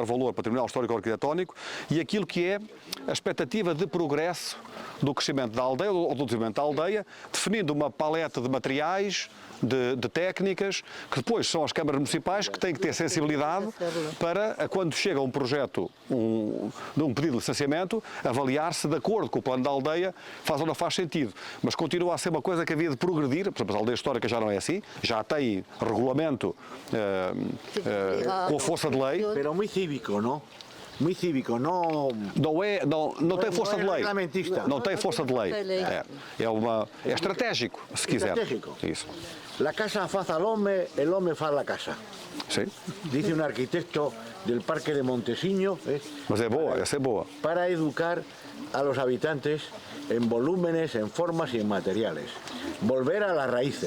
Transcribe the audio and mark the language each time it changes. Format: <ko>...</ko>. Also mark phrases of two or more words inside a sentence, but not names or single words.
<pt>valor patrimonial, histórico ou arquitetónico, e aquilo que é a expectativa de progresso do crescimento da aldeia ou do desenvolvimento da aldeia, definindo uma paleta de materiais, de técnicas, que depois são as câmaras municipais que têm que ter sensibilidade para, quando chega um projeto, um pedido de licenciamento, avaliar se de acordo com o plano da aldeia faz ou não faz sentido. Mas continua a ser uma coisa que havia de progredir, por exemplo, a aldeia histórica já não é assim, já tem regulamento com força de lei.</pt> <es>Pero muy cívico, ¿no? Muy cívico,</es> <pt>não tem força de lei. Não tem força de lei. É estratégico, se quiser. Estratégico. Isso.</pt> <es>La casa faz al hombre, el hombre faz la casa.</es> <pt>Sim.</pt> <es>Dice un arquitecto del Parque de Montesiño.</es> <pt>Mas é boa, essa é boa.</pt> <es>Para educar a los habitantes en volúmenes, en formas y en materiales. Volver a las raíces.</es>